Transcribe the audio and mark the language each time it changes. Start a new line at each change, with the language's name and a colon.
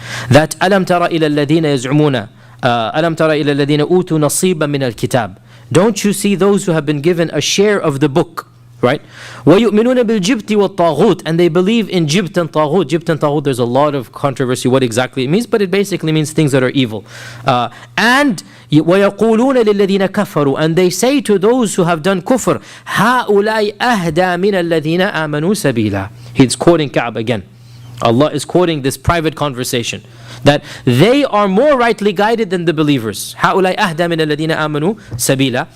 English: That
Arabic: ألم تر إلى الذين يزعمون ألم تر إلى الذين أوتوا نصيبا من الكتاب.
English: Don't you see those who have been given a share of the book? Right?
Arabic: وَيُؤْمِنُونَ بِالْجِبْتِ وَالطَّاغُوتِ.
English: And they believe in Jibt and Taghut. Jibt and Taghut, there's a lot of controversy what exactly it means, but it basically means things that are evil. And
Arabic: وَيَقُولُونَ لِلَّذِينَ كَفَرُوا.
English: And they say to those who have done kufr,
Arabic: هَؤُلَاءِ أَهْدَى مِنَ الَّذِينَ آمَنُوا سَبِيلًا.
English: He's quoting Ka'ab again. Allah is quoting this private conversation, that they are more rightly guided than the believers.
Arabic: هَؤُلَاءِ أَهْدَى مِنَ الَّذِينَ آمَنُوا سَبِيلًا.